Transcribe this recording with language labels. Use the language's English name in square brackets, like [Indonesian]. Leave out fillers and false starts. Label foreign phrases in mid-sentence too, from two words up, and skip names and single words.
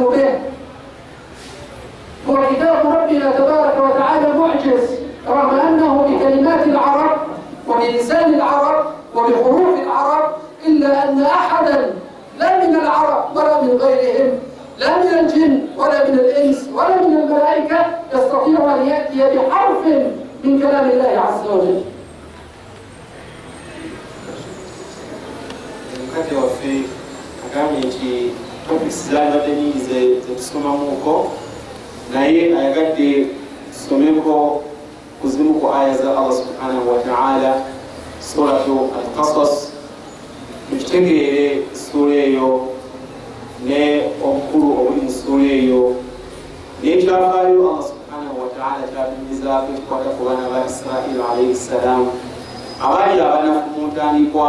[Arabic] به، هو كتاب ربنا تبارك وتعالى معجز، رغم أنه بكلمات العرب وبلسان العرب وبحروف العرب، إلا أن أحدا لا من العرب ولا من غيرهم، لا من الجن ولا من الإنس ولا من الملائكة يستطيع أن يأتي بحرف من كلام الله عز وجل. [Ganda] Mkate waffe agambye nti topisi zaalibadde nnyingi zetusomamuuko, naye ayagadde tusomeko ku zimu ku aya za Allah [Arabic] سبحانه وتعالى, سورة القصص, [Ganda] tukitegeere ssuula eyo ne obukulu obuli mu ssuula eyo n'ekyafaayo Allah [Arabic] سبحانه وتعالى [Ganda] kyatumizaako ekikwata ku baana ba Israa'iila [Arabic] عليه السلام [Ganda] abaali abanafu mu ntandikwa.